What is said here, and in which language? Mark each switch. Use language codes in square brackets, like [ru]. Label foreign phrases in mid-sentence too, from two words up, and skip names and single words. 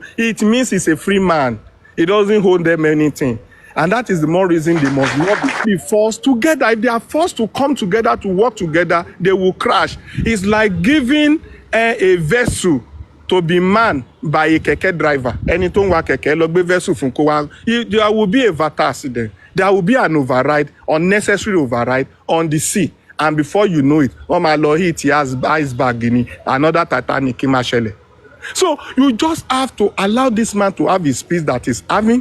[en] It means he's a free man. He doesn't hold them anything. And that is the more reason they must not be forced together. If they are forced to come together, to work together, they will crash. It's like giving a vessel to be manned by a keke driver. Anything wa keke, logbe vessel from Kowa. There will be a fatal accident. There will be an override, unnecessary override on the sea. And before you know it, he has iceberg in another Titanic in Mashele. So you just have to allow this man to have his peace that he's having.